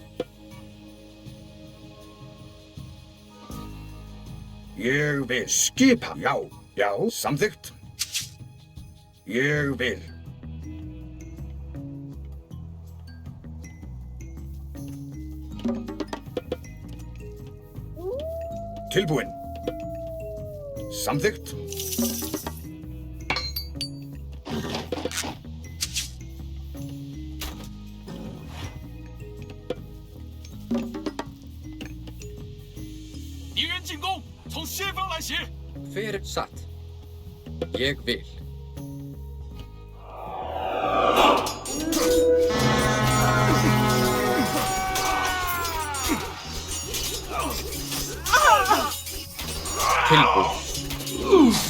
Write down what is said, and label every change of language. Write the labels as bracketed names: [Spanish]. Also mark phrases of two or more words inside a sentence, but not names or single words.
[Icelandic] Ég vil. Skipan. Já. Já. Samþykkt. Ég vil. Tilbúin. Samþykkt. [Chinese] 敌人进攻，从西方来袭。 [Icelandic] Fyrir satt. Ég vil. Tilbúin. Já.